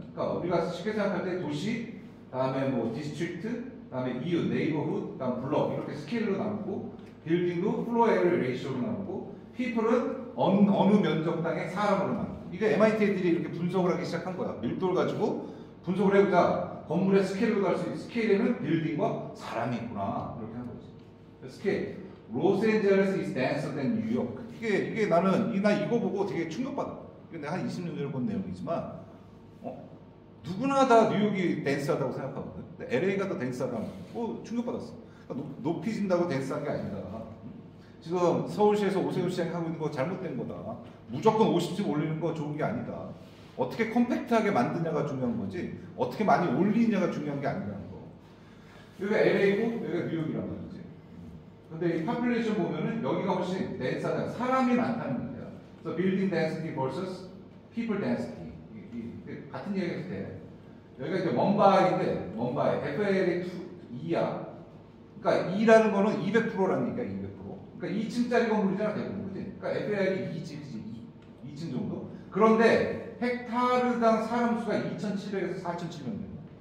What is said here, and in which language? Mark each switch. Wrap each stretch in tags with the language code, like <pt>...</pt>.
<ko>그러니까 우리가 쉽게 생각할 때 도시, 다음에 뭐 디스트릭트, 다음에 이웃, 네이버훗, 다음 블럭 이렇게 스케일로 나누고 빌딩도 플로어 에리어 레이쇼로 나누고 피플은 어느 면적당의 사람으로 나누고 이게 MIT 애들이 이렇게 분석을 하기 시작한 거야. 밀도를 가지고 분석을 해보자. 건물의 스케일로 갈 수 있는 스케일에는 빌딩과 사람이 있구나 이렇게 한 거지. 스케일.</ko> <en>로스앤젤레스 is denser than New York.</en> <ko>이게 나는 나 이거 보고 되게 충격받아. 이게 내가 한 20년 전에 본 내용이지만 누구나 다 뉴욕이 댄스하다고 생각하거든. 근데 LA가 더 댄스하다. 충격받았어. 그러니까 높이진다고 댄스한 게 아니다. 지금 서울시에서 오세훈 시장이 하고 있는 거 잘못된 거다. 무조건 50층 올리는 거 좋은 게 아니다. 어떻게 컴팩트하게 만드냐가 중요한 거지. 어떻게 많이 올리냐가 중요한 게 아니라는 거. 여기가 LA고 여기가 뉴욕이란 말이지. 근데 이 파퓰레이션 보면은 여기가 훨씬 댄스하다. 사람이 많다는 얘기야. 그래서 빌딩 density vs people density. 같은 얘기가 돼. 여기가 이제 먼바이인데 먼바이 FL이 2야. 그러니까 2라는 거는 200%라는 얘기야. 200%. 그러니까 2층짜리 건물이잖아 대부분, 그지? 그러니까 FL이 2층 정도. 그런데 헥타르당 사람 수가 2,700에서 4,700명.</ko>